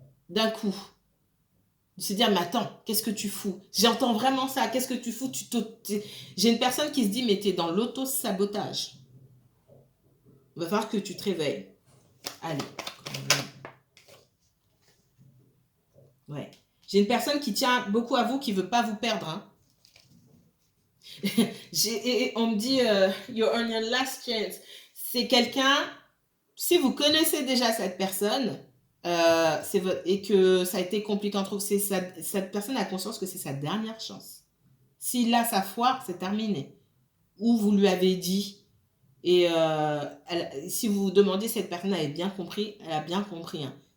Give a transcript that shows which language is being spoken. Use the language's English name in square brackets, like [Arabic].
[French] D'un coup. De se dire mais attends, qu'est-ce que tu fous? J'entends vraiment ça. Qu'est-ce que tu fous? J'ai une personne qui se dit mais t'es dans l'auto-sabotage. Il va falloir que tu te réveilles. Allez. Ouais. J'ai une personne qui tient beaucoup à vous, qui ne veut pas vous perdre. Hein. Et on me dit, [English] you're on your last chance. [French] C'est quelqu'un, si vous connaissez déjà cette personne, et que ça a été compliqué entre vous, cette personne a conscience que c'est sa dernière chance. S'il a sa foire, c'est terminé. Ou vous lui avez dit, et si vous vous demandez si cette personne avait bien compris, elle a bien compris. Hein.